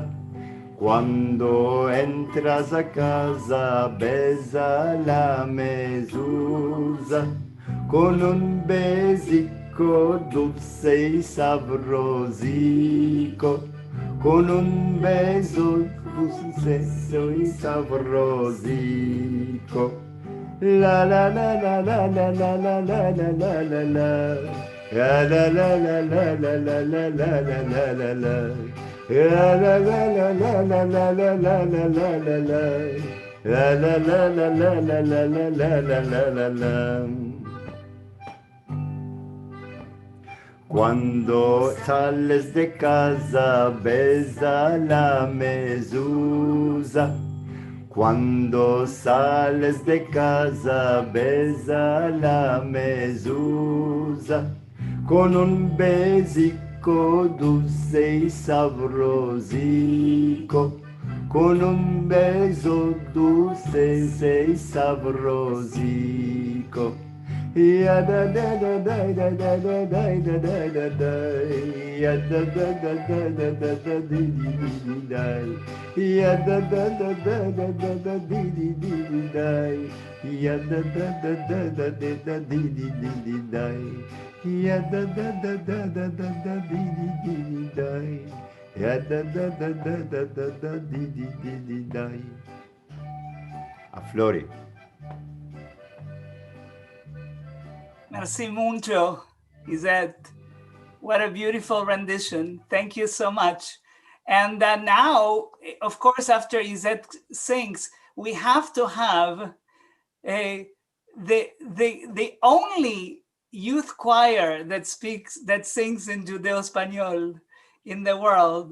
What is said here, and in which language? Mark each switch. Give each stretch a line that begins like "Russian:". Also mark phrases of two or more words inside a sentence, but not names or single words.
Ladino: Cuando entras a casa, besa la mezuzá. Con un besico dulce y sabrosico. Con un beso dulce y sabrosico. La la la la la la la la la la la la la. La la la la la la la la la la la la la. La la la la la la la la la la la la. La la la la la la la la la la la la la. Cuando sales de casa, besa la mezuzá. Cuando sales de casa, besa la mezuzá. Con un besico dulce y sabrosico. Con un beso dulce y sabrosico. Ya da da da da da da da da da da da da. Ya da da da da da da da di di di di da. Ya da da da da da da da di di di di da. Ya da da da da da da da di di di di da. Ya da da da da da da da di di di di da. Ya da da da da da da da di di di di da. A Flory. Merci mucho, Izette.
English: What a beautiful rendition. Thank you so much. And now, of course, after Izette sings, we have to have the only youth choir that sings in Judeo-Español in the world.